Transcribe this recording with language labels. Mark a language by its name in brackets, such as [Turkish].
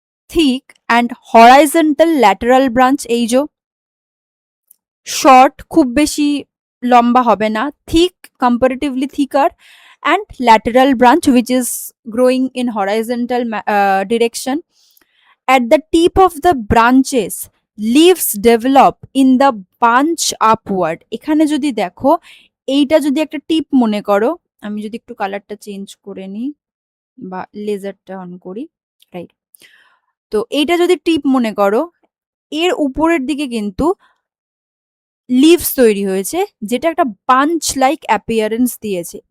[English] thick and horizontal lateral branch, [Bangla] এই যে short, খুব বেশি লম্বা হবে না, [English] Thick, comparatively thicker, and lateral branch which is growing in horizontal direction. At the tip of the branches leaves develop in the bunch upward. [Bangla] এখানে যদি দেখো, এইটা যদি একটা টিপ মনে করো, আমি যদি একটু কালারটা চেঞ্জ করে নিই বা লেজারটা অন করি, রাইট, তো এইটা যদি টিপ মনে করো, এর উপরের দিকে কিন্তু লিভস তৈরি হয়েছে, যেটা একটা বাঞ্চ লাইক অ্যাপিয়ারেন্স দিয়েছে।